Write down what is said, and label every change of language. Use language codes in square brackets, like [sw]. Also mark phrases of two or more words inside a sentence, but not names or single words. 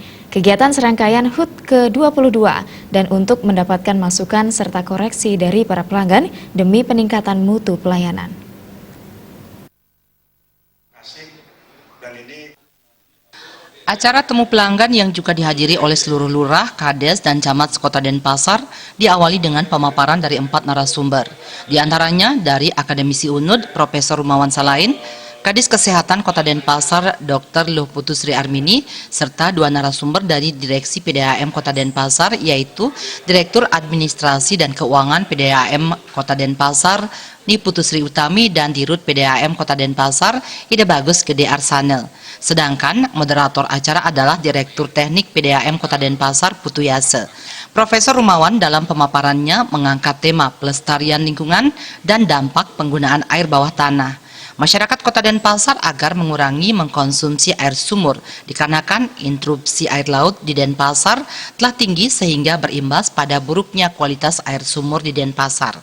[id] Kegiatan serangkaian HUT ke-22 dan untuk mendapatkan masukan serta koreksi dari para pelanggan demi peningkatan mutu pelayanan. Acara temu pelanggan yang juga dihadiri oleh seluruh lurah, kades, dan camat sekota Denpasar diawali dengan pemaparan dari 4 narasumber. Di antaranya dari Akademisi UNUD, Profesor Rumawan Salain, Kadis Kesehatan Kota Denpasar, Dr. Luh Putu Sri Armini, serta 2 narasumber dari Direksi PDAM Kota Denpasar, yaitu Direktur Administrasi dan Keuangan PDAM Kota Denpasar, Niputu Sri Utami, dan Dirut PDAM Kota Denpasar, Ida Bagus Gede Arsanel. Sedangkan moderator acara adalah Direktur Teknik PDAM Kota Denpasar, Putu Yase. Profesor Rumawan dalam pemaparannya mengangkat tema pelestarian lingkungan dan dampak penggunaan air bawah tanah. Masyarakat Kota Denpasar agar mengurangi mengkonsumsi air sumur dikarenakan interupsi air laut di Denpasar telah tinggi sehingga berimbas pada buruknya kualitas air sumur di Denpasar.